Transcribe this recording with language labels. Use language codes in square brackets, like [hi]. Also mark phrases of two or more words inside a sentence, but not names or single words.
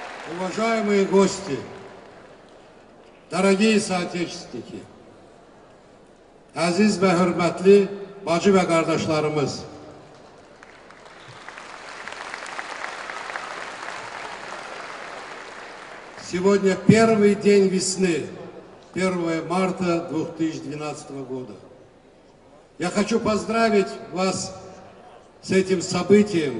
[ru] Уважаемые гости, дорогие соотечественники, [tr] aziz ve hürmetli bacı ve kardeşlerimiz, [ru] сегодня первый день весны, 1 марта 2012 года. Я хочу поздравить вас с этим событием.